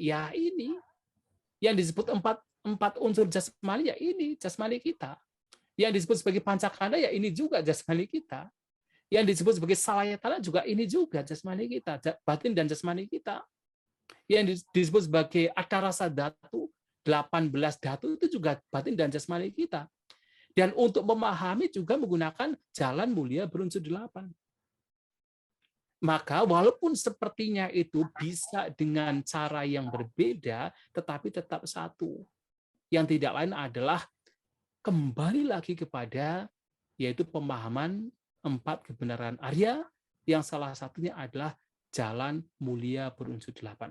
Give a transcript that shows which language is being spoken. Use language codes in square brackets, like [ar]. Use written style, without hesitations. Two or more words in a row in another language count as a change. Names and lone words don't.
[id] Ya ini. Yang disebut 4 unsur jasmani, ya ini jasmani kita. Yang disebut sebagai pancakanda, ya ini juga jasmani kita. Yang disebut sebagai salayatana juga ini juga jasmani kita, batin dan jasmani kita. Yang disebut sebagai [pi] atarasa dhatu, [id] 18 dhatu itu juga batin dan jasmani kita. Dan untuk memahami juga menggunakan jalan mulia berunsur 8. Maka walaupun sepertinya itu bisa dengan cara yang berbeda, tetapi tetap satu. Yang tidak lain adalah kembali lagi kepada yaitu pemahaman 4 kebenaran Arya, yang salah satunya adalah jalan mulia berunsur 8.